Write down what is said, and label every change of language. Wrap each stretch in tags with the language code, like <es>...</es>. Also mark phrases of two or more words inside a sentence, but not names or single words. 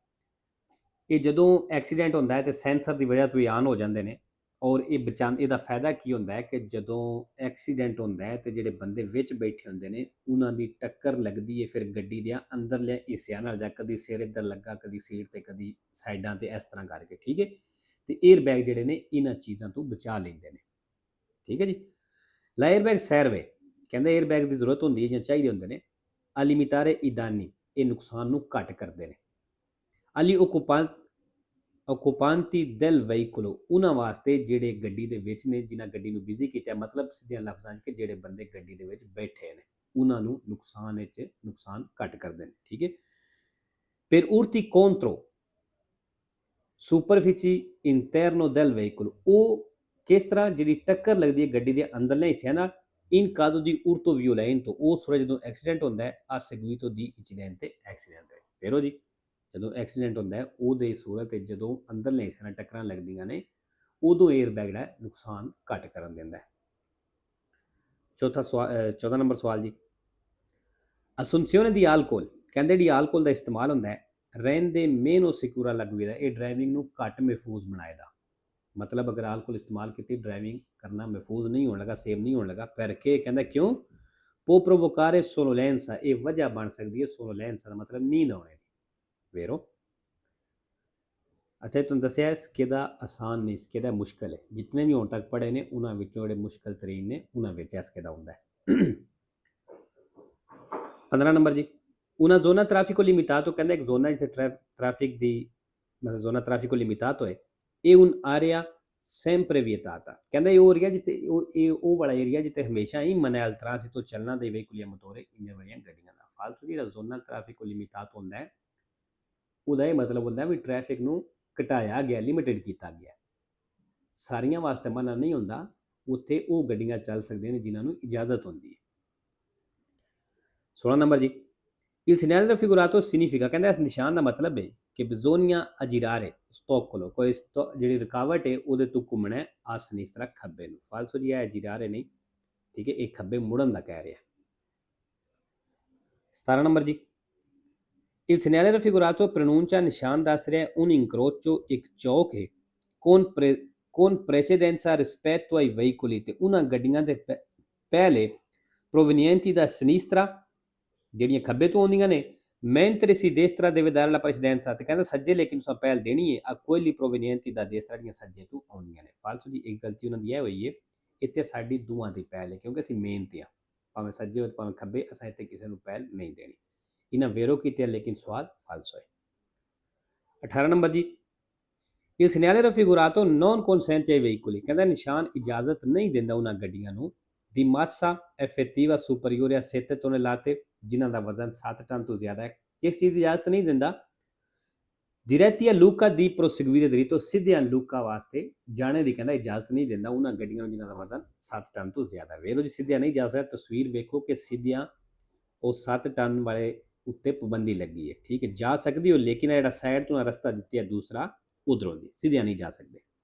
<pa>ਇਹ ਜਦੋਂ ਐਕਸੀਡੈਂਟ ਹੁੰਦਾ ਹੈ ਤੇ ਸੈਂਸਰ ਦੀ ਵਜ੍ਹਾ ਤੋਂ ਹੀ ਆਨ ਹੋ ਜਾਂਦੇ ਨੇ, ਔਰ ਇਹ ਇਹਦਾ ਫਾਇਦਾ ਕੀ ਹੁੰਦਾ ਹੈ ਕਿ ਜਦੋਂ ਐਕਸੀਡੈਂਟ ਹੁੰਦਾ ਹੈ ਤੇ ਜਿਹੜੇ ਬੰਦੇ ਵਿੱਚ ਬੈਠੇ ਹੁੰਦੇ ਨੇ ਉਹਨਾਂ ਦੀ ਟੱਕਰ ਲੱਗਦੀ ਹੈ ਫਿਰ ਗੱਡੀ ਦੇ ਅੰਦਰਲੇ ਹਿੱਸਿਆਂ ਨਾਲ, ਜਾਂ ਕਦੀ ਸਿਰ ਇੱਧਰ ਲੱਗਾ, ਕਦੀ ਸੀਟ ਤੇ, ਕਦੀ ਸਾਈਡਾਂ ਤੇ, ਇਸ ਤਰ੍ਹਾਂ ਕਰਕੇ, ਠੀਕ ਹੈ। ਤੇ</pa> <en>air bag</en> <pa>ਜਿਹੜੇ ਨੇ ਇਹਨਾਂ ਚੀਜ਼ਾਂ ਤੋਂ ਬਚਾ ਲੈਂਦੇ ਨੇ, ਠੀਕ ਹੈ ਜੀ।</pa> <it>la air bag serve,</it> <pa>ਕਹਿੰਦੇ</pa> <en>air bag</en> <pa>ਦੀ ਜ਼ਰੂਰਤ ਹੁੰਦੀ ਹੈ ਜਾਂ ਚਾਹੀਦੇ ਹੁੰਦੇ ਨੇ,</pa> <it>a limitare i danni,</it> <pa>ਇਹ ਨੁਕਸਾਨ ਨੂੰ ਘੱਟ ਕਰਦੇ ਨੇ,</pa> <it>agli occupanti del veicolo,</it> <pa>ਉਹਨਾਂ ਵਾਸਤੇ ਜਿਹੜੇ ਗੱਡੀ ਦੇ ਵਿੱਚ ਨੇ, ਜਿਨ੍ਹਾਂ ਗੱਡੀ ਨੂੰ ਬਿਜ਼ੀ ਕੀਤਾ, ਮਤਲਬ ਸਿੱਧੇ ਲਫ਼ਜ਼ਾਂ 'ਚ ਕਿ ਜਿਹੜੇ ਬੰਦੇ ਗੱਡੀ ਦੇ ਵਿੱਚ ਬੈਠੇ ਨੇ ਉਹਨਾਂ ਨੂੰ ਨੁਕਸਾਨ ਘੱਟ ਕਰਦੇ ਨੇ, ਠੀਕ ਹੈ।</pa> <it>per urti contro superfici interno del veicolo,</it> <pa>ਉਹ ਕਿਸ ਤਰ੍ਹਾਂ ਜਿਹੜੀ ਟੱਕਰ ਲੱਗਦੀ ਹੈ ਗੱਡੀ ਦੇ ਅੰਦਰਲੇ ਹਿੱਸਿਆਂ ਨਾਲ,</pa> <it>in caso di urto violento,</it> <pa>ਉਸ ਵੇਲੇ ਜਦੋਂ ਐਕਸੀਡੈਂਟ ਹੁੰਦਾ ਹੈ,</pa> <it>a seguito di incidente accidente,</it> <pa>ਵੇਰੋ ਜੀ, ਜਦੋਂ ਐਕਸੀਡੈਂਟ ਹੁੰਦਾ ਹੈ ਉਹਦੇ ਸੂਰਤ ਵਿੱਚ ਜਦੋਂ ਅੰਦਰਲੇ ਹਿੱਸੇ ਨਾਲ ਟੱਕਰਾਂ ਲੱਗਦੀਆਂ ਨੇ ਉਦੋਂ</pa> <en>air bag</en> <pa>ਜਿਹੜਾ ਨੁਕਸਾਨ ਘੱਟ ਕਰਨ ਦਿੰਦਾ ਹੈ। 14 ਨੰਬਰ ਸਵਾਲ ਜੀ,</pa> <it>assunzione di alcol,</it> <pa>ਕਹਿੰਦੇ ਜਿਹੜੀ ਆਲਕੋਹਲ ਦਾ ਇਸਤੇਮਾਲ ਹੁੰਦਾ ਹੈ</pa> <it>rende meno sicura la guida,</it> <pa>ਇਹ ਡਰਾਈਵਿੰਗ ਨੂੰ ਘੱਟ ਮਹਿਫੂਜ਼ ਬਣਾਏਗਾ। ਮਤਲਬ ਅਗਰ ਆਲਕੋਹਲ ਇਸਤੇਮਾਲ ਕੀਤੀ ਡਰਾਈਵਿੰਗ ਕਰਨਾ ਮਹਿਫੂਜ਼ ਨਹੀਂ ਹੋਣ ਲੱਗਾ, ਸੇਫ ਨਹੀਂ ਹੋਣ ਲੱਗਾ। perché, ਕਹਿੰਦਾ ਕਿਉਂ?</pa> <it>può provocare sonnolenza,</it> <pa>ਇਹ ਵਜ੍ਹਾ ਬਣ ਸਕਦੀ ਹੈ sonnolenza ਦਾ ਮਤਲਬ ਨੀਂਦ ਆਉਣੇ ਦੀ, ਵੇਰੋ। ਅੱਛਾ, ਤੁਹਾਨੂੰ ਦੱਸਿਆ ਸਕੇਦਾ ਆਸਾਨ ਨਹੀਂ, ਸਕੇਦਾ ਮੁਸ਼ਕਲ ਹੈ। ਜਿਤਨੇ ਵੀ ਹੁਣ ਤੱਕ ਪੜ੍ਹੇ ਨੇ ਉਹਨਾਂ ਵਿੱਚੋਂ ਜਿਹੜੇ ਮੁਸ਼ਕਲ ਤਰੀਨ ਨੇ ਉਹਨਾਂ ਵਿੱਚ ਸਕੇਦਾ ਹੁੰਦਾ ਹੈ। 15 ਨੰਬਰ ਜੀ,</pa> <it>una zona traffico limitato</it> <pa>ਕਹਿੰਦਾ ਇੱਕ ਜ਼ੋਨਾ ਜਿੱਥੇ ਟ੍ਰੈਫਿਕ ਦੀ ਮਤਲਬ</pa> <it>zona traffico limitato</it> <pa>ਹੈ, ਇਹ</pa> <it>un'area sempre vietata</it> <pa>ਕਹਿੰਦਾ ਇਹ ਉਹ ਏਰੀਆ ਜਿੱਥੇ ਇਹ ਵਾਲਾ ਏਰੀਆ ਜਿੱਥੇ ਹਮੇਸ਼ਾ ਹੀ ਮਨਾ</pa> <it>al transito</it> <pa>ਚੱਲਣਾ</pa> <it>dei veicoli a motore</it> <pa>ਇੰਜਨ ਵਾਲੀਆਂ ਗੱਡੀਆਂ ਦਾ। ਫਾਲਤੂ ਜਿਹੜਾ</pa> <it>zona traffico limitato</it> <pa>ਹੁੰਦਾ ਹੈ ਉਹਦਾ ਇਹ ਮਤਲਬ ਹੁੰਦਾ ਵੀ ਟ੍ਰੈਫਿਕ ਨੂੰ ਘਟਾਇਆ ਗਿਆ, ਲਿਮਿਟਡ ਕੀਤਾ ਗਿਆ, ਸਾਰੀਆਂ ਵਾਸਤੇ ਮਨਾ ਨਹੀਂ ਹੁੰਦਾ, ਉੱਥੇ ਉਹ ਗੱਡੀਆਂ ਚੱਲ ਸਕਦੀਆਂ ਨੇ ਜਿਨ੍ਹਾਂ ਨੂੰ ਇਜਾਜ਼ਤ ਹੁੰਦੀ ਹੈ। 16 ਨੰਬਰ ਜੀ,</pa> <it>il segnale raffigurato significa</it> <pa>ਕਹਿੰਦਾ ਇਸ ਨਿਸ਼ਾਨ ਦਾ ਮਤਲਬ ਹੈ ਕਿ</pa> <it>bisogna girare stoccolo</it> <pa>ਕੋਈ ਜਿਹੜੀ ਰੁਕਾਵਟ ਹੈ ਉਹਦੇ ਤੋਂ ਘੁੰਮਣਾ ਹੈ</pa> <it>a sinistra</it> <pa>ਖੱਬੇ ਨੂੰ। ਫਾਲਸੋ ਜੀ ਹੈ girare ਨਹੀਂ, ਠੀਕ ਹੈ, ਇਹ ਖੱਬੇ ਮੁੜਨ ਦਾ ਕਹਿ ਰਿਹਾ। 17 ਨੰਬਰ ਜੀ,</pa> <it>il segnale raffigurato pronuncia</it> <pa>ਨਿਸ਼ਾਨ ਦੱਸ ਰਿਹਾ</pa> <it>un incrocio</it> <pa>ਇੱਕ ਚੌਕ ਹੈ</pa> <it>con precedenza rispetto ai veicoli</it> <pa>ਤੇ ਉਹਨਾਂ ਗੱਡੀਆਂ ਦੇ ਪਹਿਲੇ</pa> <it>provenienti da sinistra</it> <pa>ਜਿਹੜੀਆਂ ਖੱਬੇ ਤੋਂ ਆਉਂਦੀਆਂ ਨੇ,</pa> <it>mentre si destra deve dare la precedenza</it> <pa>ਤੇ ਕਹਿੰਦਾ ਸੱਜੇ ਲੇਕਿਨ ਉਸ ਪਹਿਲ ਦੇਣੀ ਹੈ</pa> <it>a quelli provenienti da destra</it> <pa>ਜਿਹੜੀਆਂ ਸੱਜੇ ਤੋਂ ਆਉਂਦੀਆਂ ਨੇ। ਫਾਲਸੋ ਜੀ ਇੱਕ ਗਲਤੀ ਉਹਨਾਂ ਦੀ ਇਹ ਹੋਈ ਹੈ, ਇੱਥੇ ਸਾਡੀ ਦੋਵਾਂ ਦੀ ਪਹਿਲ ਹੈ ਕਿਉਂਕਿ ਅਸੀਂ ਮੇਨ ਤੇ ਆ, ਭਾਵੇਂ ਸੱਜੇ ਹੋਏ ਭਾਵੇਂ ਖੱਬੇ, ਅਸਾਂ ਇੱਥੇ ਕਿਸੇ ਨੂੰ ਪਹਿਲ ਨਹੀਂ ਦੇਣੀ। ਇਹਨਾਂ ਵੇਰੋ ਕੀਤੇ ਲੇਕਿਨ ਸਵਾਲ ਫਾਲਸੋ ਹੈ। 18 ਨੰਬਰ ਜੀ,</pa> <it>il segnale raffigurato non consente ai veicoli</it> <pa>ਕਹਿੰਦਾ ਨਿਸ਼ਾਨ ਇਜਾਜ਼ਤ ਨਹੀਂ ਦਿੰਦਾ ਉਹਨਾਂ ਗੱਡੀਆਂ ਨੂੰ</pa> <it>di massa effettiva superiore a 7 tonnellate</it> <pa>ਜਿਨ੍ਹਾਂ ਦਾ ਵਜ਼ਨ 7 ਟਨ ਤੋਂ ਜ਼ਿਆਦਾ ਹੈ। ਕਿਸ ਚੀਜ਼ ਦੀ ਇਜਾਜ਼ਤ ਨਹੀਂ ਦਿੰਦਾ?</pa> <it>diretti a Lucca di proseguire dritto</it> <pa>ਸਿੱਧਿਆਂ ਲੂਕਾ ਵਾਸਤੇ ਜਾਣੇ ਦੀ ਕਹਿੰਦਾ ਇਜਾਜ਼ਤ ਨਹੀਂ ਦਿੰਦਾ ਉਹਨਾਂ ਗੱਡੀਆਂ ਨੂੰ ਜਿਨ੍ਹਾਂ ਦਾ ਵਜ਼ਨ 7 ਟਨ ਤੋਂ ਜ਼ਿਆਦਾ। ਵੇਖੋ ਜੀ ਸਿੱਧਿਆਂ ਨਹੀਂ ਜਾ ਸਕਦਾ, ਤਸਵੀਰ ਵੇਖੋ ਕਿ ਸਿੱਧਿਆਂ ਉਹ 7 ਟਨ ਵਾਲੇ ਉੱਤੇ ਪਾਬੰਦੀ ਲੱਗੀ ਹੈ, ਠੀਕ ਹੈ, ਜਾ ਸਕਦੀ ਹੋ ਲੇਕਿਨ ਜਿਹੜਾ ਸਾਈਡ ਤੋਂ ਰਸਤਾ ਦਿੱਤੀ ਹੈ ਦੂਸਰਾ ਉਧਰੋਂ ਦੀ ਸਿੱਧਿਆਂ ਨਹੀਂ ਜਾ ਸਕਦੇ।</pa>